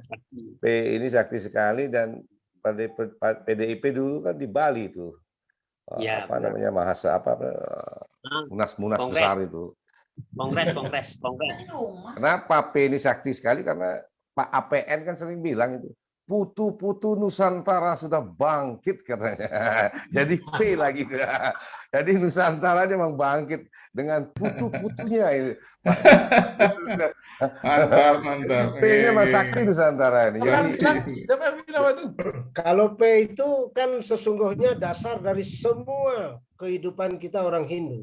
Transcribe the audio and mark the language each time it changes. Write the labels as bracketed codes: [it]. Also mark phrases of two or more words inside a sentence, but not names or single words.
[id] P ini sakti sekali, dan PDIP dulu kan di Bali itu. Ya, apa benar. namanya Mahasa apa Munas Kongres. besar itu. Kongres. Kenapa P ini sakti sekali? Karena Pak APN kan sering bilang itu, putu-putu Nusantara sudah bangkit katanya. Jadi P lagi. Jadi Nusantara memang bangkit dengan putu-putunya itu. Mantap. P-nya memang sakti Nusantara ini. Jadi, Siapa yang bilang itu? Kalau P itu kan sesungguhnya dasar dari semua kehidupan kita orang Hindu.